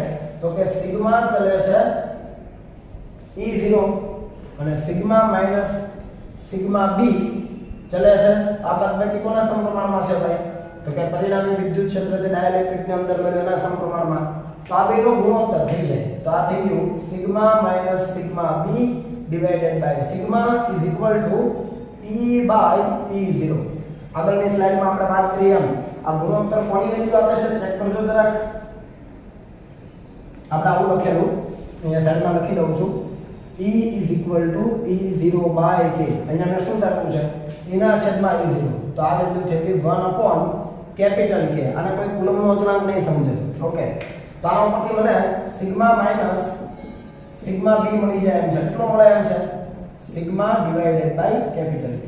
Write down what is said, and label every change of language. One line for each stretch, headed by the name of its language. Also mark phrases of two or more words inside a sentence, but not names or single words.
Gujarati: તો કે સિગ્મા ચલે છે E0 અને
English: sigma minus sigma B
Gujarati: ચલે છે આ બાદબાકી કોના સમપ્રમાણમાં છે ભાઈ? તો કે પરિણામી વિદ્યુત ક્ષેત્ર જે ડાઇલેક્ટ્રિકની અંદર મળ્યું એના સમપ્રમાણમાં. તો આ બેનો ગુણોત્તર થઈ જાય. તો આ થઈ ગયું
English: sigma minus sigma B divided by sigma is equal to E by E0.
Gujarati: આગળની સ્લાઇડમાં આપણે વાત કરીએ એમ આ ગુણોત્તર કોની વેલ્યુ આપે છે ચેક કરજો જરાક. આપણે આવું લખેલું અહીંયા સાઈડમાં લખી દઉં છું.
English: E is equal to E0 by K.
Gujarati: અહીંયા મેં શું લખ્યું છે? E ના છેદમાં E0. તો આ વેલ્યુ થઈ ગઈ 1
English: upon capital K.
Gujarati: આને કોઈ કુલમનો અચળાંક નહીં સમજે. ઓકે, તો આના ઉપરથી મને
English: sigma minus sigma B
Gujarati: મળી જાય એમ છે. કેટલો મળે એમ છે?
English: sigma divided by capital K.